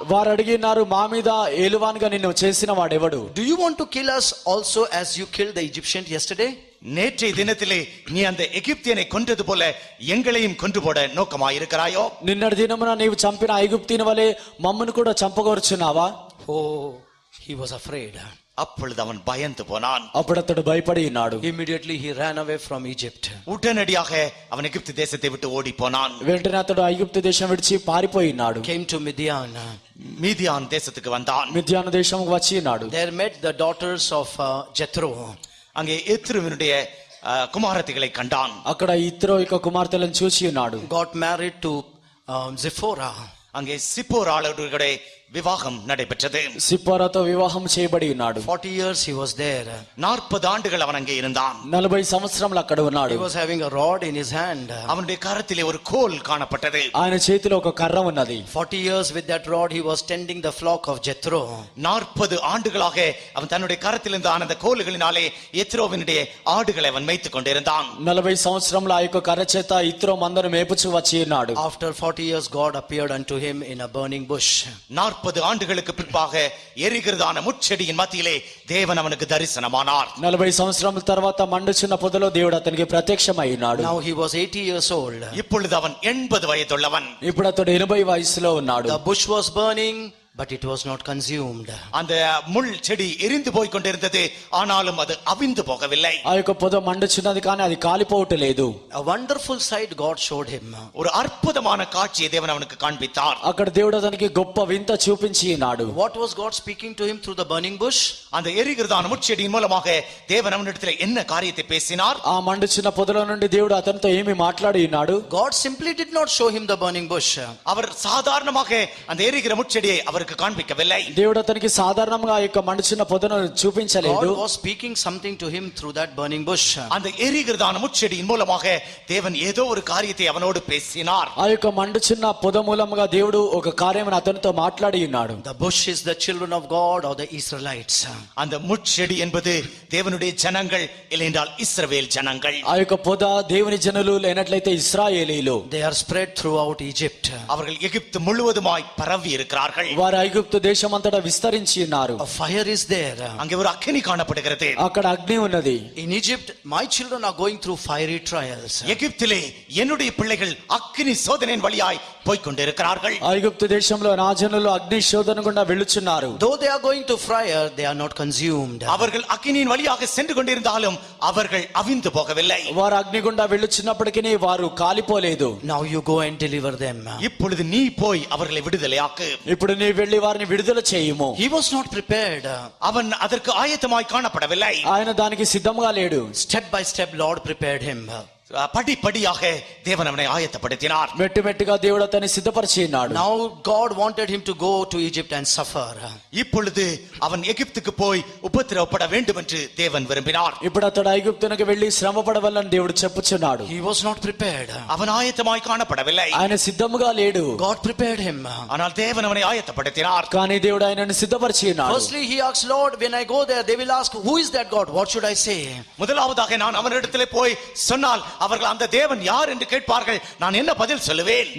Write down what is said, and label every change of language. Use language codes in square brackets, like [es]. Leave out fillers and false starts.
[te] వారు అడిగినారు, మా మీద ఏలువానిగా నిన్ను చేసిన వాడెవడు? [en] Do you want to kill us also as you killed the Egyptian yesterday? [ta] நேற்றைய தினத்திலே நீ அந்த எகிப்தியனை கொன்றது போல எங்களையும் கொன்று போட நோக்கமாயிருக்கிறாயோ? [te] నిన్నటి దినమున నీవు చంపిన ఐగుప్తీయుని వలె మమ్మను కూడా చంపగోరుచున్నావా? [en] Oh, he was afraid. [ta] அப்பொழுது அவன் பயந்து போனான். [te] అప్పుడు అతడు భయపడి ఉన్నాడు. [en] Immediately he ran away from Egypt. [ta] உடனடியாக அவன் எகிப்து தேசத்தை விட்டு ஓடி போனான். [te] వెంటనే అతడు ఐగుప్తు దేశం విడిచి పారిపోయి ఉన్నాడు. [en] Came to Midian. [ta] மீதியான் தேசத்துக்கு வந்தான். [te] మిద్యాను దేశంకు వచ్చి ఉన్నాడు. [en] There met the daughters of Jethro. [ta] அங்கே எத்ருவினுடைய குமாரத்திகளை கண்டான். [te] అక్కడ ఇత్రో యొక్క కుమార్తెలను చూసి ఉన్నాడు. [en] got married to Zipporah. [ta] அங்கே சிப்போராளுடைய விவாகம் நடைபெற்றது. [te] సిప్పోరాతో వివాహం చేయబడి ఉన్నాడు. [en] 40 years he was there. [ta] 40 ஆண்டுகள் அவன் அங்கே இருந்தான். [te] 40 సంవత్సరములు అక్కడ ఉన్నాడు. [en] He was having a rod in his hand. [ta] அவனுடைய கரத்திலே ஒரு கோல் காணப்பட்டது. [te] ఆయన చేతిలో ఒక కర్ర ఉన్నది. [en] 40 years with that rod he was tending the flock of Jethro. [ta] 40 ஆண்டுகளாக அவன் தன்னுடைய கரத்திலிருந்து ஆனந்த கோல்களினாலே எத்ரோவினுடைய ஆடுகளை அவன் மேய்த்துக் கொண்டிருந்தான். [te] 40 సంవత్సరముల ఆ యొక్క కర్ర చేత ఇత్రో మందను మేపుచూ వచ్చి ఉన్నాడు. [en] After 40 years God appeared unto him in a burning bush. [ta] 40 ஆண்டுகளுக்கு பிற்பாக எரிகிறதான முட்செடியின் மத்தியிலே தேவன் அவனுக்கு தரிசனமானார். [te] 40 సంవత్సరముల తర్వాత మండుచున్న పొదలో దేవుడు అతనికి ప్రత్యక్షమై ఉన్నాడు. [en] Now he was 80 years old. [ta] இப்பொழுது அவன் 80 వయதுள்ளவன். [te] ఇప్పుడు అతడు 80 వయసులో ఉన్నాడు. [en] The bush was burning, but it was not consumed. [ta] அந்த முள் செடி எரிந்து போய் கொண்டிருந்தது, ஆனாலும் அது அவிந்து போகவில்லை. [te] ఆ యొక్క పొద మండుచున్నది కానీ అది కాలిపోవట్లేదు. [en] A wonderful sight God showed him. [ta] ஒரு அற்புதமான காட்சியை தேவன் அவனுக்கு காண்பித்தார். [te] అక్కడ దేవుడు అతనికి గొప్ప వింత చూపించి ఉన్నాడు. [en] What was God speaking to him through the burning bush? [ta] அந்த எரிகிறதான முட்செடியின் மூலமாக தேவன் அவனிடத்தில் என்ன காரியத்தை பேசினார்? [te] ఆ మండుచున్న పొదలో నుండి దేవుడు అతనితో ఏమి మాట్లాడి ఉన్నాడు? [en] God simply did not show him the burning bush. [ta] அவர் சாதாரணமாக அந்த எரிகிற முட்செடியை அவருக்கு காண்பிக்கவில்லை. [te] దేవుడు అతనికి సాధారణంగా ఆ యొక్క మండుచున్న పొదను చూపించలేదు. [en] God was speaking something to him through that burning bush. [ta] அந்த எரிகிறதான முட்செடியின் மூலமாக தேவன் ஏதோ ஒரு காரியத்தை அவனோடு பேசினார். [te] ఆ యొక్క మండుచున్న పొద మూలముగా దేవుడు ఒక కార్యమును అతనితో మాట్లాడి ఉన్నాడు. [en] The bush is the children of God or the Israelites. [ta] அந்த முட்செடி என்பது தேவனுடைய ஜனங்கள், இல்லையென்றால் இஸ்ரவேல் ஜனங்கள். [te] ఆ యొక్క పొద దేవుని జనులు లేనట్లయితే ఇశ్రాయేలీలు. [en] They are spread throughout Egypt. [ta] அவர்கள் எகிப்து முழுவதுமாய் பரவி இருக்கிறார்கள். [te] వారు ఐగుప్తు దేశమంతటా విస్తరించి ఉన్నారు. [en] A fire is there. [ta] அங்கே ஒரு அக்கினி காணப்படுகிறது. [te] అక్కడ అగ్ని ఉన్నది. [en] In Egypt, my children are going through fiery trials. [ta] எகிப்திலே என்னுடைய பிள்ளைகள் அக்கினி சோதனையின் வழியாய் போய்க் கொண்டிருக்கிறார்கள். [te] ఐగుప్తు దేశంలో నా జనులు అగ్ని శోధన గుండా వెళ్ళుచున్నారు. [en] Though they are going to fire, they are not consumed. [ta] அவர்கள் அக்கினியின் வழியாக சென்று கொண்டிருந்தாலும் அவர்கள் அவிந்து போகவில்லை. [te] వారు అగ్ని గుండా వెళ్ళుచున్నప్పటికీ వారు కాలిపోలేదు. [en] Now you go and deliver them. [ta] இப்பொழுது நீ போய் அவர்களை விடுதலையாக்கு. [te] ఇప్పుడు నీ వెళ్లి వారిని విడుదల చేయుము. [en] He was not prepared. [ta] அவன் அதற்கு ஆயத்தமாய் காணப்படவில்லை. [te] ఆయన దానికి సిద్ధంగా లేడు. [en] Step by step, Lord prepared him. [ta] படிப்படியாக தேவன் அவனை ஆயத்தப்படுத்தினார். [te] మెట్టు మెట్టుగా దేవుడు అతన్ని సిద్ధపరిచి ఉన్నాడు. [en] Now God wanted him to go to Egypt and suffer. [ta] இப்பொழுது அவன் எகிப்துக்கு போய் உபத்திரவப்பட வேண்டும் என்று தேவன் விரும்பினார். [te] ఇప్పుడు అతడు ఐగుప్తునకు వెళ్లి శ్రమ పడవలని దేవుడు చెప్పుచున్నాడు. [en] He was not prepared. [ta] அவன் ஆயத்தமாய் காணப்படவில்லை. [te] ఆయన సిద్ధముగా లేడు. [en] God prepared him. [ta] ஆனால் தேவன் அவனை ஆயத்தப்படுத்தினார். [te] కానీ దేవుడు ఆయనను సిద్ధపరిచి ఉన్నాడు. [en] Firstly, he asked, Lord, when I go there, they will ask, who is that God? What should I say? [ta] முதலாவதாக நான் அவனிடத்திலே போய் சொன்னால் அவர்கள் அந்த தேவன் யார் என்று கேட்பார்கள், நான் என்ன பதில் சொல்லுவேன்?